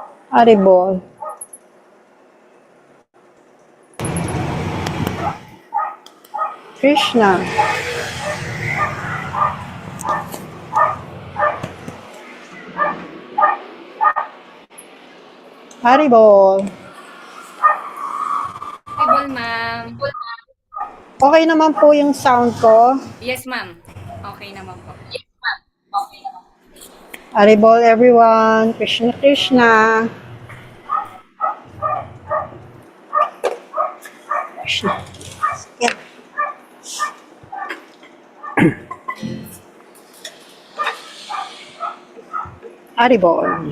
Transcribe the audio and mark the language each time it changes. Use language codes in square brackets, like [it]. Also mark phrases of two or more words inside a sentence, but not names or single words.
[en] Haribol. Krishna. Haribol. Haribol, ma'am. [tl] Okay naman po yung sound ko. [en] Yes, ma'am. [tl] Okay naman po. [en] Haribol everyone. Krishna Krishna. Krishna. Yeah. Haribol.